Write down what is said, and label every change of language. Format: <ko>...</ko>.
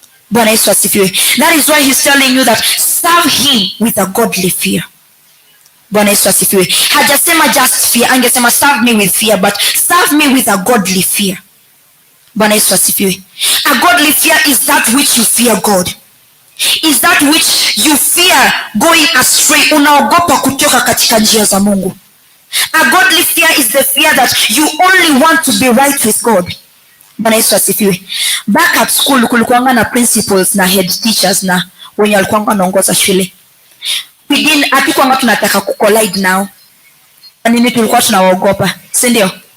<sw>Bwana Yesu asifiwe.</sw> <en>That is why He's telling you that serve Him with a godly fear. Bwana Yesu asifiwe.</en> <sw>Hajasema</sw> <en>just fear,</en> <sw>angesema</sw> <en>serve me with fear, but serve me with a godly fear.</en> <sw>Bwana Yesu asifiwe.</sw> <en>A godly fear is that which you fear God. Is that which you fear going astray.</en> <sw>Unaogopa kutoka katika njia za Mungu.</sw> <en>A godly fear is the fear that you only want to be right with God.</en> <sw>Bwana Yesu asifiwe.</sw> <en>Back at school</en> <sw>kulikuwa na principals na head teachers na wenye walikuwa wanaongoza shule. Hatukuwa tunataka kucollide nao. Nini tulikuwa tunawaogopa, si ndio?</sw>